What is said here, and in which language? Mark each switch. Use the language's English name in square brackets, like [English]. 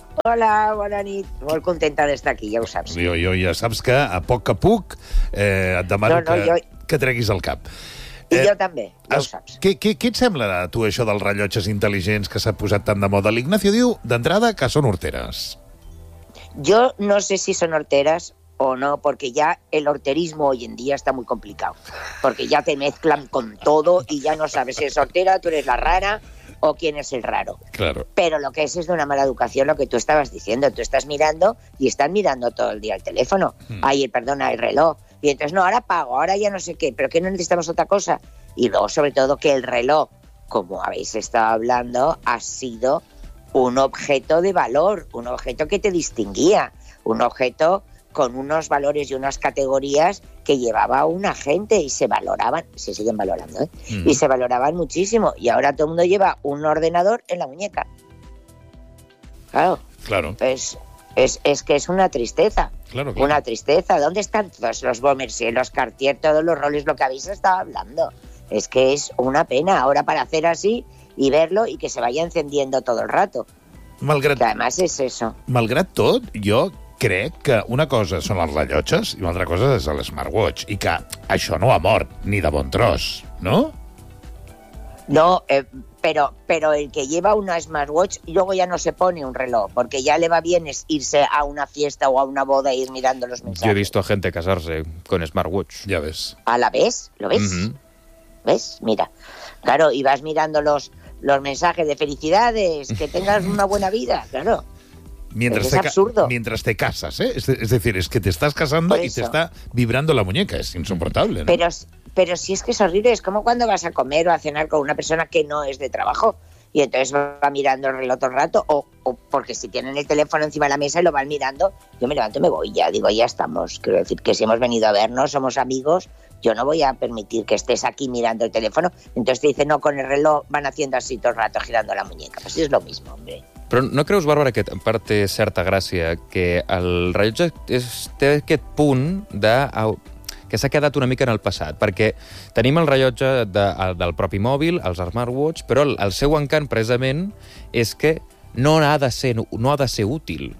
[Catalan] Hola, bona nit. Molt contenta d'estar aquí, ja ho saps. Jo ja saps que a poc a puc et demano que treguis el cap. I jo també, ja ho saps. Què et sembla a tu això dels rellotges intel·ligents que s'ha posat tant de moda? L'Ignacio diu, d'entrada, que són horteres. Jo no sé si són horteres o no, [Spanish] porque ya el horterismo hoy en día está muy complicado. Porque ya te mezclan con todo y ya no sabes si es hortera, tú eres la rara o quién es el raro. Claro. Pero lo que es de una mala educación lo que tú estabas diciendo. Tú estás mirando y están mirando todo el día el teléfono. Ay, perdona, el reloj. Y entonces, no, ahora pago, ahora ya no sé qué, pero que no necesitamos otra cosa. Y luego, sobre todo, que el reloj, como habéis estado hablando, ha sido un objeto de valor, un objeto que te distinguía, un objeto con unos valores y unas categorías que llevaba una gente y se valoraban, se siguen valorando, ¿eh? Y se valoraban muchísimo. Y ahora todo el mundo lleva un ordenador en la muñeca. Claro. Claro. Es que es una tristeza. Claro, claro. Una tristeza. ¿Dónde están todos los Bommers y los Cartier, todos los roles, lo que habéis estado hablando? Es que es una pena ahora para hacer así y verlo y que se vaya encendiendo todo el rato. [Catalan] Malgrat, [Spanish] que además es eso. [Catalan] Malgrat tot, jo crec que una cosa són els rellotges i una altra cosa és el smartwatch, i que això no ha mort ni de bon tros, no? [Spanish] No, pero el que lleva una smartwatch luego ya no se pone un reloj, porque ya le va bien es irse a una fiesta o a una boda e ir mirando los mensajes. Yo he visto a gente casarse con smartwatch. Ya ves. ¿A la vez? ¿Lo ves? Uh-huh. ¿Ves? Mira. Claro, y vas mirando los mensajes de felicidades, que tengas una buena vida, claro. Mientras es absurdo. Mientras te casas, ¿eh? Es decir, es que te estás casando y te está vibrando la muñeca. Es insoportable, ¿no? Pero si es que es horrible. Es como cuando vas a comer o a cenar con una persona que no es de trabajo y entonces va mirando el reloj todo el rato o porque si tienen el teléfono encima de la mesa y lo van mirando, yo me levanto y me voy ya. Digo, ya estamos. Quiero decir que si hemos venido a vernos, somos amigos, yo no voy a permitir que estés aquí mirando el teléfono. Entonces te dicen, no, con el reloj van haciendo así todo el rato, girando la muñeca. Pues es lo mismo, hombre. [Catalan] Però no creus, Bàrbara, que en part té certa gràcia que el rellotge té aquest punt de que s'ha quedat una mica en el passat? Perquè tenim el rellotge del propi mòbil, els smartwatch, però el seu encant, precisament, és que no ha de ser útil.